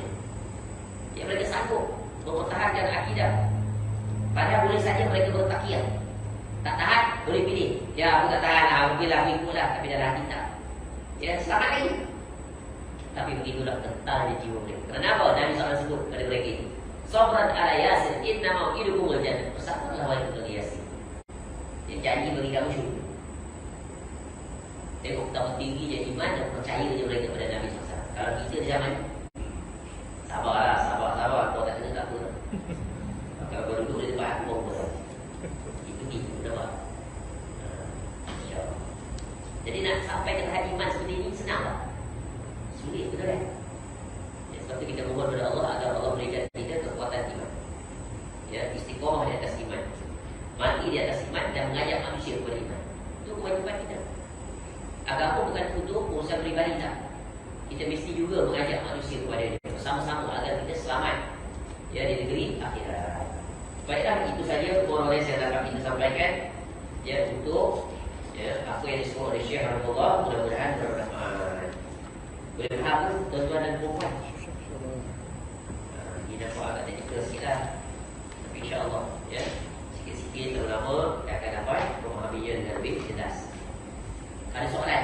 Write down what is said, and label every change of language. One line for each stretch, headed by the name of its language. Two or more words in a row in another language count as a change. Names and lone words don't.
Malay: Ya, mereka sanggup mempertahankan akidah. Padahal boleh saja mereka bertakiyah. Tak tahan, boleh pilih. Ya, aku tak tahan lah, pergilah, ikutlah. Tapi dalam kita, ya, selamat lagi. Tapi begitulah kentalnya jiwa mereka. Kenapa Nabi SAW sebut pada mereka itu?
Arabic: صبرا آل ياسر فإن موعدكم الجنة.
Malay: Bersabarlah wahai keluarga Yasir. Dia janji bagi kamu syurga. Tengok betapa tingginya iman dan percaya je mereka pada Nabi SAW. Kalau kita di zaman ini, sabar. Kau tak kena tak apa. Kalau kau duduk di depan aku, kau Itu dah. InsyaAllah. Jadi nak sampai ke tahap iman seperti ini senang tak? Sulit, betul kan? Ya, sebab itu kita mohon kepada Allah agar Allah berikan kita kekuatan iman. Ya, istiqomah di atas iman. Mati di atas iman dan mengajak manusia kepada iman. Itu kewajiban kita. Agama bukan untuk urusan peribadi tak. Kita mesti juga mengajak manusia kepada dia bersama-sama agar kita selamat ya di negeri akhirat. Baiklah, itu saja orang yang saya dapat kita sampaikan ya untuk ya apa yang disebut oleh Syekh Rahimahullah. Mudah-mudahan bermanfaat. Boleh faham tuan-tuan dan puan-puan? Ini nampak agak teknikal sikit lah, tapi insyaAllah ya sikit-sikit terutama kita akan dapat memahaminya dengan lebih jelas. Ada soalan?